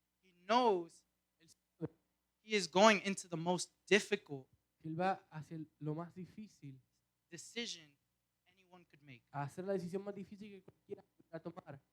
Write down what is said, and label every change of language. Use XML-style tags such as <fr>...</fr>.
<en>He knows he is going into the most difficult</en> <es>Que él va hacia lo más difícil,</es> <en>decision anyone could make.</en> <es>a hacer la decisión más difícil que cualquiera pudiera tomar.</es>